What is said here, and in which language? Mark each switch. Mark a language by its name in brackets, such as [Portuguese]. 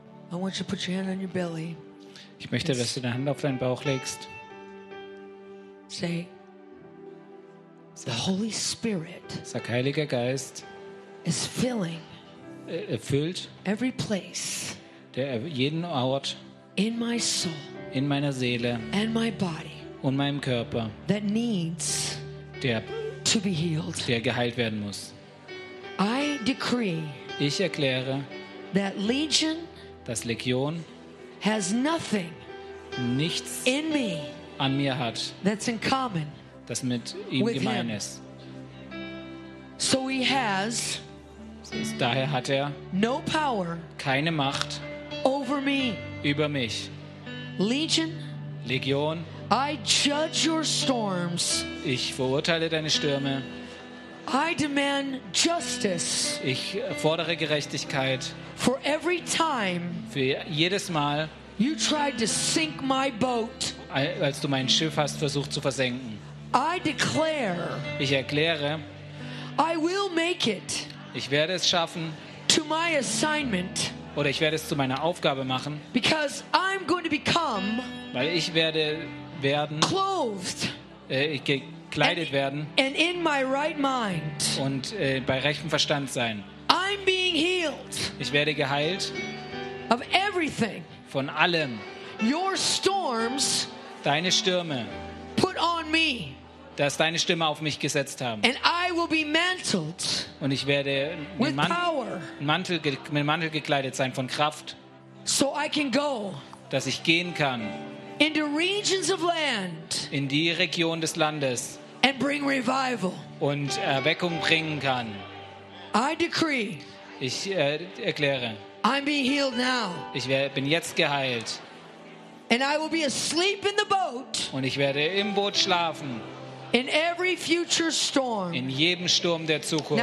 [English] I want you to put your hand on your belly. [German] Ich möchte, dass du deine Hand auf deinen Bauch legst. [English] Say, the Holy Spirit. [German] Sag, Heiliger Geist. [English] Is filling. [German] Erfüllt. [English] Every place. [German] Der jeden Ort. [English] In my soul. [German] In meiner Seele. [English] And my body. [German] Und meinem Körper. [English] That needs. [German] Der. [English] To be healed. [German] Der geheilt werden muss. [English] I decree. [German] Ich erkläre. [English] That legion. [German] Das Legion [English] has nothing [German] nichts [English] in me [German] an mir hat, [English] that's in common, [German] das mit ihm gemein ist. [English] So he has, [German] daher hat er [English] no power, [German] keine Macht [English] over me, [German] über mich. [English] Legion, [German] Legion, [English] I judge your storms, [German] ich verurteile deine Stürme. [English] I demand justice. [German] Ich fordere Gerechtigkeit. [English] For every time. [German] Für jedes Mal. [English] You tried to sink my boat. [German] Als du mein Schiff hast versucht zu versenken. [English] I declare, [German] ich erkläre, [English] I will make it, [German] ich werde es schaffen, [English] to my assignment, [German] oder ich werde es zu meiner Aufgabe machen, [English] because I'm going to become, [German] weil ich werde werden, [English] clothed, [German] gekleidet werden, [English] and in my right mind, [German] und bei rechtem Verstand sein. [English] I'm being healed, [German] ich werde geheilt [English] of everything, [German] von allem. [English] Your storms, [German] deine Stürme, [English] put on me, [German] dass deine Stimme auf mich gesetzt haben. [English] And I will be mantled, [German] und ich werde mit Mantel gekleidet sein von Kraft, [English] so I can go, [German] dass ich gehen kann [English] into regions of land, [German] in die Region des Landes, [English] and bring revival, [German] und Erweckung bringen kann. [English] I decree, [German] ich erkläre, [English] I'm being healed now, [German] ich bin jetzt geheilt. [English] And I will be asleep in the boat, [German] und ich werde im Boot schlafen. [English] In every future storm. [German] In jedem Sturm der Zukunft.